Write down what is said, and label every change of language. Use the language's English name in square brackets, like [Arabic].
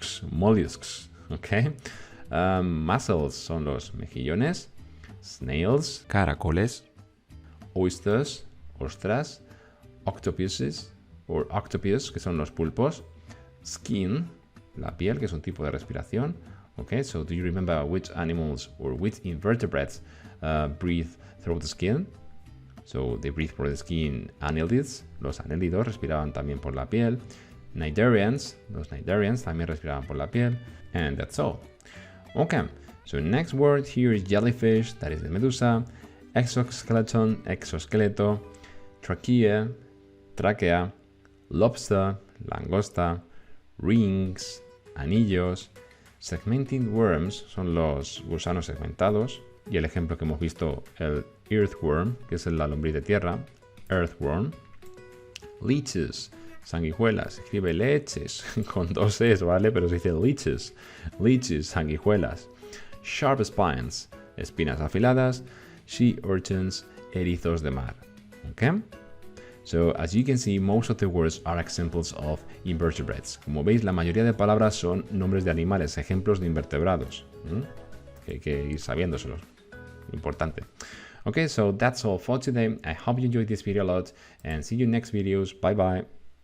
[Spanish] Mollusks, ¿ok? Mussels son los mejillones. Snails, caracoles. Oysters, ostras. Octopuses, o octopus, que son los pulpos. Skin, la piel, que es un tipo de respiración. [English] Okay, so do you remember which animals or which invertebrates breathe through the skin? So they breathe for the skin. [Spanish] Annelids, los anélidos respiraban también por la piel. Cnidarians, los cnidarians también respiraban por la piel. [English] And that's all. Okay, so next word here is jellyfish, that is the medusa. [Spanish] Exoskeleton, exoesqueleto. Trachea, tráquea. Lobster, langosta. Rings, anillos. Segmenting worms son los gusanos segmentados. Y el ejemplo que hemos visto, el earthworm, que es la lombriz de tierra, earthworm. Leeches, sanguijuelas, escribe leches con dos es, ¿vale? Pero se dice leeches, leeches, sanguijuelas. Sharp spines, espinas afiladas. Sea urchins, erizos de mar. Okay? [English] So, as you can see, most of the words are examples of invertebrates. [Spanish] Como veis, la mayoría de palabras son nombres de animales, ejemplos de invertebrados. Que hay que ir sabiéndoselos. Importante. [English] Okay, so that's all for today. I hope you enjoyed this video a lot and see you next videos. Bye bye.